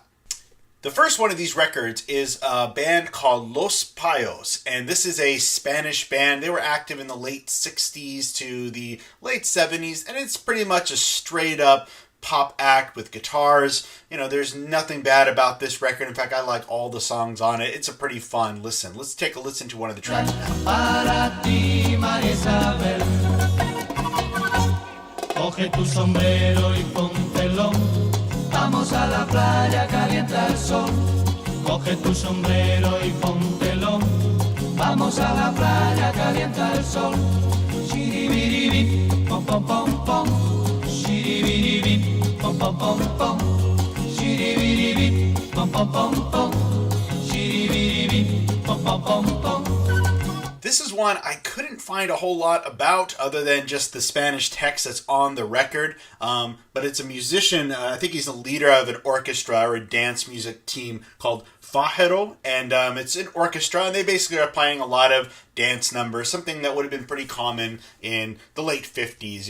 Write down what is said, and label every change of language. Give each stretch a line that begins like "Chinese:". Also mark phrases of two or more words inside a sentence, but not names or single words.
English: The first one of these records is a band called Los Panchos, and this is a Spanish band. They were active in the late 60s to the late 70s, and it's pretty much a straight up pop act with guitars. There's nothing bad about this record. In fact, I like all the songs on it. It's a pretty fun listen. Let's take a listen to one of the tracks now.
Spanish: Para ti, María Isabel. Coge tu sombrero y póntelo. Vamos a la playa, calienta el sol. Coge tu sombrero y póntelo. Vamos a la playa, calienta el sol. Shiribiribi, pom pom pom pom. Shiribiribi, pom pom pom pom. Shiribiribi, pom pom pom pom. Shiribiribi, pom pom pom pom.
English: This is one I couldn't find a whole lot about other than just the Spanish text that's on the record. But it's a musician, I think he's the leader of an orchestra or a dance music team called Fottal, and it's an orchestra, and they basically are playing a lot of dance numbers, something that would have been pretty common in the late 50s.